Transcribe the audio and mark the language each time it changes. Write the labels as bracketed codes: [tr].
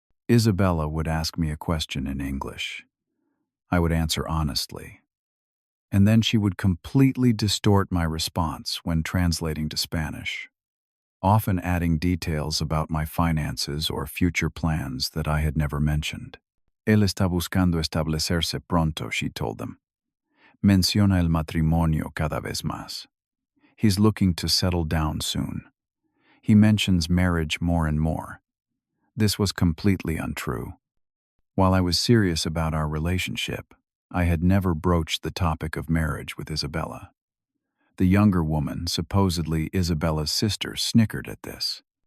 [en] Isabella would ask me a question in English. I would answer honestly. And then she would completely distort my response when translating to Spanish, often adding details about my finances or future plans that I had never mentioned. [es] Él está buscando establecerse pronto, [en] she told them. [es] Menciona el matrimonio cada vez más. [en] He's looking to settle down soon. He mentions marriage more and more. This was completely untrue. While I was serious about our relationship, I had never broached the topic of marriage with Isabella. The younger woman, supposedly Isabella's sister, snickered at this.